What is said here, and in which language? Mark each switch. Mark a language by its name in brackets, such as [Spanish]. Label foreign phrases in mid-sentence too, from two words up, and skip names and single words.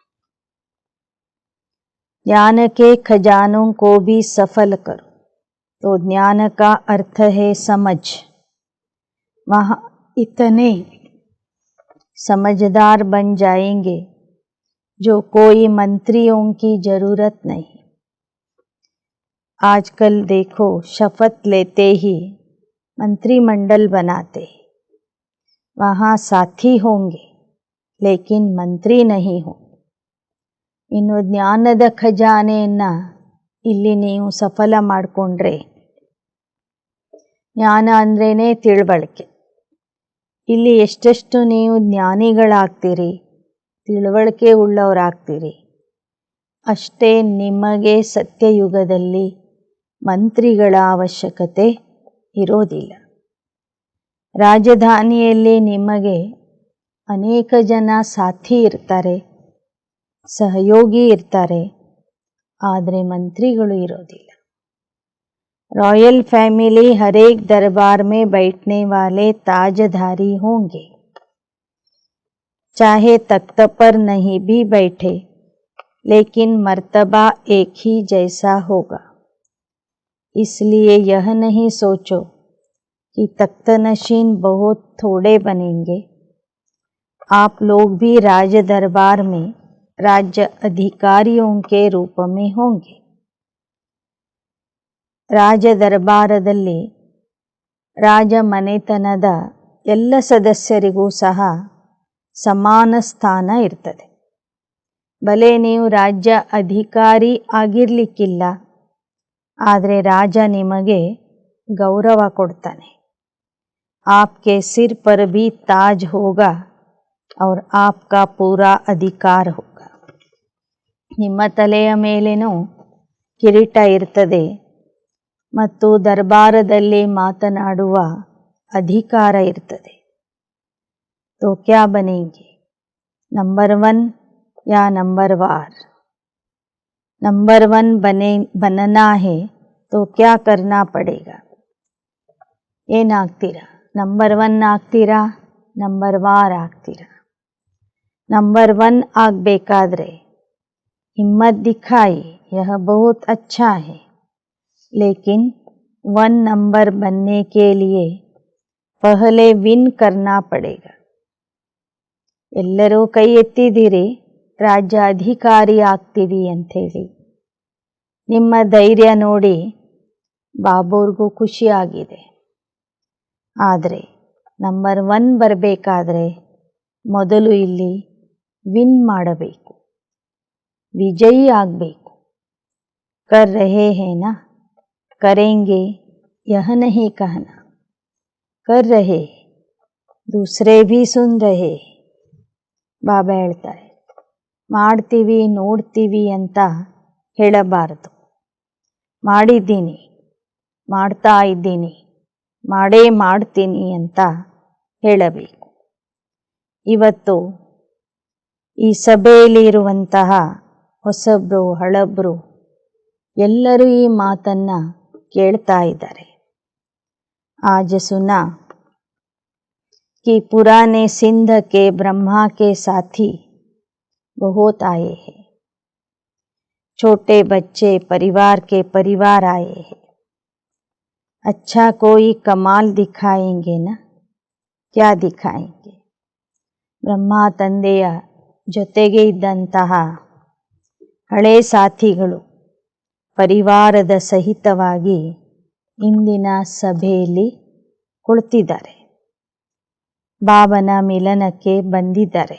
[Hindi] ज्ञान के खजानों को भी सफल करो तो ज्ञान का अर्थ है समझ. वहाँ इतने समझदार बन जाएंगे जो कोई मंत्रियों की जरूरत नहीं. आजकल देखो शपथ लेते ही मंत्रिमंडल बनाते हैं. वहाँ साथी होंगे लेकिन मंत्री नहीं हो. [Kannada] ಇನ್ನು ಜ್ಞಾನದ ಖಜಾನೆಯನ್ನು ಇಲ್ಲಿ ನೀವು ಸಫಲ ಮಾಡಿಕೊಂಡ್ರೆ, ಜ್ಞಾನ ಅಂದ್ರೇ ತಿಳುವಳಿಕೆ. ಇಲ್ಲಿ ಎಷ್ಟೆಷ್ಟು ನೀವು ಜ್ಞಾನಿಗಳಾಗ್ತೀರಿ, ತಿಳುವಳಿಕೆ ಉಳ್ಳವರಾಗ್ತೀರಿ, ಅಷ್ಟೇ ನಿಮಗೆ ಸತ್ಯಯುಗದಲ್ಲಿ ಮಂತ್ರಿಗಳ ಅವಶ್ಯಕತೆ ಇರೋದಿಲ್ಲ. ರಾಜಧಾನಿಯಲ್ಲಿ ನಿಮಗೆ ಅನೇಕ ಜನ ಸಾಥಿ ಇರ್ತಾರೆ, ಸಹಯೋಗಿ ಇರ್ತಾರೆ, ಆದರೆ ಮಂತ್ರಿಗಳು ಇರೋದಿಲ್ಲ. [English] royal family [Hindi] हर एक दरबार में बैठने वाले ताजधारी होंगे, चाहे तख्त पर नहीं भी बैठे लेकिन मर्तबा एक ही जैसा होगा. इसलिए यह नहीं सोचो कि तख्त नशीन बहुत थोड़े बनेंगे. आप लोग भी राज दरबार में राज्य अधिकारियों के रूप में होंगे. [Kannada] ರಾಜ ದರ್ಬಾರದಲ್ಲಿ ರಾಜ ಮನೆತನದ ಎಲ್ಲ ಸದಸ್ಯರಿಗೂ ಸಹ ಸಮಾನ ಸ್ಥಾನ ಇರ್ತದೆ. ಭಲೆ ನೀವು ರಾಜ್ಯ ಅಧಿಕಾರಿ ಆಗಿರಲಿಕ್ಕಿಲ್ಲ, ಆದರೆ ರಾಜ ನಿಮಗೆ ಗೌರವ ಕೊಡ್ತಾನೆ. [Hindi] आपके सिर पर भी ताज होगा और आपका पूरा अधिकार होगा. [Kannada] ನಿಮ್ಮ ತಲೆಯ ಮೇಲೇನೂ ಕಿರೀಟ ಇರ್ತದೆ ಮತ್ತು ದರ್ಬಾರದಲ್ಲಿ ಮಾತನಾಡುವ ಅಧಿಕಾರ ಇರ್ತದೆ. [Hindi] तो क्या बनेंगे, नंबर 1 या नंबर वार? नंबर 1 बनना है तो क्या करना पड़ेगा? [Kannada] ಏನಾಗ್ತೀರಾ? ನಂಬರ್ 1 ಆಗ್ತೀರಾ, ನಂಬರ್ ವಾರ್ ಆಗ್ತೀರಾ? ನಂಬರ್ 1 ಆಗಬೇಕಾದ್ರೆ [Hindi] हिम्मत दिखाई, यह बहुत अच्छा है, लेकिन 1 नंबर बनने के लिए पहले विन करना पड़ेगा. [Kannada] ಎಲ್ಲರೂ ಕೈ ಎತ್ತಿದ್ದೀರಿ ರಾಜ್ಯ ಅಧಿಕಾರಿ ಆಗ್ತೀವಿ ಅಂಥೇಳಿ. ನಿಮ್ಮ ಧೈರ್ಯ ನೋಡಿ ಬಾಬೂರ್ಗೂ ಖುಷಿಯಾಗಿದೆ. ಆದರೆ ನಂಬರ್ 1 ಬರಬೇಕಾದ್ರೆ ಮೊದಲು ಇಲ್ಲಿ ವಿನ್ ಮಾಡಬೇಕು, ವಿಜಯಿ ಆಗಬೇಕು. [Hindi] कर रहे हैं ना, करेंगे यह नहीं कहना. कर रहे, दूसरे भी सुन रहे. [Kannada] ಬಾಬಾ ಹೇಳ್ತಾರೆ, ಮಾಡ್ತೀವಿ ನೋಡ್ತೀವಿ ಅಂತ ಹೇಳಬಾರದು. ಮಾಡಿದ್ದೀನಿ, ಮಾಡ್ತಾ ಇದ್ದೀನಿ, ಮಾಡೇ ಮಾಡ್ತೀನಿ ಅಂತ ಹೇಳಬೇಕು. ಇವತ್ತು ಈ ಸಭೆಯಲ್ಲಿರುವಂತಹ ಹೊಸಬ್ರು ಹಳಬ್ರು ಎಲ್ಲರೂ ಈ ಮಾತನ್ನು ಕೇಳ್ತಾ ಇದ್ದಾರೆ. [Hindi] आज सुना कि पुराने सिंध के ब्रह्मा के साथी बहुत आए हैं. छोटे बच्चे परिवार के परिवार आए हैं. अच्छा कोई कमाल दिखाएंगे ना. क्या दिखाएंगे? [Kannada] ಬ್ರಹ್ಮ ತಂದೆಯ ಜೊತೆಗೆ ಇದ್ದಂತಹ ಹಳೆ ಸಾಥಿಗಳು ಪರಿವಾರದ ಸಹಿತವಾಗಿ ಇಂದಿನ ಸಭೆಯಲ್ಲಿ ಕುಳಿತಿದ್ದಾರೆ. ಬಾಬನ ಮಿಲನಕ್ಕೆ ಬಂದಿದ್ದಾರೆ.